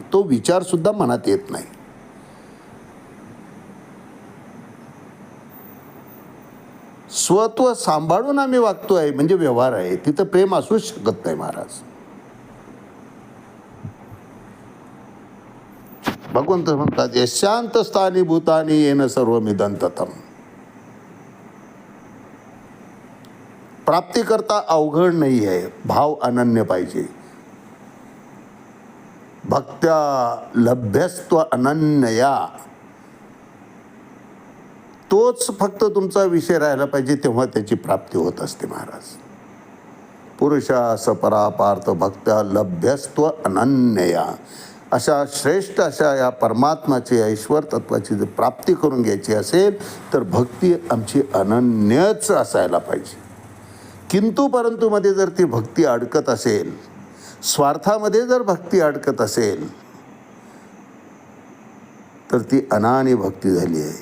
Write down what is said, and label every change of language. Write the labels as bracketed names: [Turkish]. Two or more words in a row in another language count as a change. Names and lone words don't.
[Marathi] तो विचारसुद्धा मनात येत नाही. स्वत्व सांभाळून आम्ही वागतोय म्हणजे व्यवहार आहे, तिथं प्रेम असूच शकत नाही महाराज. भगवंत म्हणतात [Sanskrit] यशांत स्थानी भूतानी येन सर्वमिदं ततं. [Marathi] प्राप्ती करता अवघड नाही आहे, भाव अनन्य पाहिजे. [Sanskrit] भक्त्या लभ्यस्त्व अनन्यया, [Marathi] तोच फक्त तुमचा विषय राहायला पाहिजे, तेव्हा त्याची प्राप्ती होत असते महाराज. [Sanskrit] पुरुषास परापार्थ भक्त्या लभ्यस्त्व अनन्यया. [Marathi] अशा श्रेष्ठ अशा या परमात्माची, ईश्वर तत्वाची जर प्राप्ती करून घ्यायची असेल तर भक्ती आमची अनन्यच असायला पाहिजे. किंतु परंतु मध्ये जर ती भक्ती अडकत असेल, स्वार्थामध्ये जर भक्ती अडकत असेल तर ती अनानी भक्ती झाली आहे.